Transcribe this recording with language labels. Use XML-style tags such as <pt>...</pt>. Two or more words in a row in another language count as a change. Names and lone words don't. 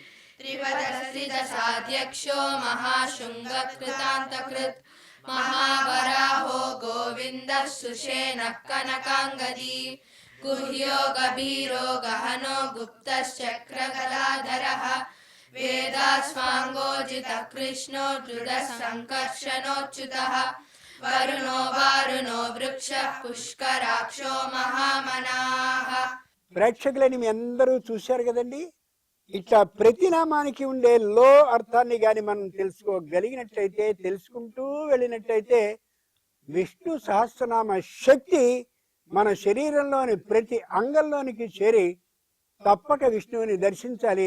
<sa>त्रिपदस्त्रिदशाध्यक्षो महाशृङ्गकृतान्तकृत् महावराहो गोविन्दः सुषेणः कनकाङ्गदी गुह्यो गभीरो गहनो गुप्तश्चक्रगदाधरः वेदास्वाङ्गोजितः कृष्णो दृढः सङ्कर्षणोच्युतः वरुणो वारुणो वृक्षः पुष्कराक्षो महामनाः.</sa> <te>ప్రేక్షకులని మీ అందరూ చూశారు కదండి. ఇట్లా ప్రతి నామానికి ఉండే లో అర్థాన్ని కానీ మనం తెలుసుకోగలిగినట్లయితే, తెలుసుకుంటూ వెళ్ళినట్లయితే విష్ణు సహస్రనామ శక్తి మన శరీరంలోని ప్రతి అంగంలోనికి చేరి తప్పక విష్ణువుని దర్శించాలి.</te>